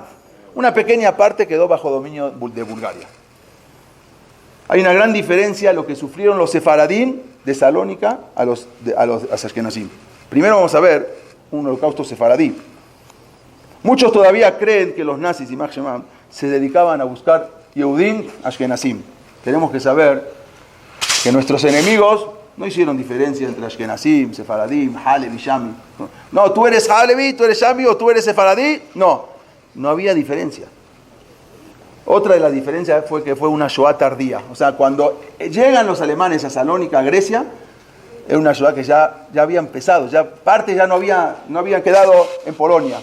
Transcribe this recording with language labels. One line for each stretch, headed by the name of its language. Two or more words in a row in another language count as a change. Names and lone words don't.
Spanish: Una pequeña parte quedó bajo dominio de Bulgaria. Hay una gran diferencia en lo que sufrieron los sefaradín de Salónica a los ashkenazim. Primero vamos a ver un holocausto sefaradí. Muchos todavía creen que los nazis y
Hebrew: יימח שמם
Spanish: se dedicaban a buscar
Hebrew: יהודים אשכנזים.
Spanish: Tenemos que saber que nuestros enemigos no hicieron diferencia entre
Hebrew: אשכנזים, ספרדים, הלוי, שאמי.
Spanish: No, tú eres halevi, tú eres shami o tú eres sefaradí. No había diferencia. Otra de las diferencias fue que fue una Shoah tardía. O sea, cuando llegan los alemanes a Salónica, a Grecia, era una Shoah que ya había empezado. Partes ya no habían quedado en Polonia.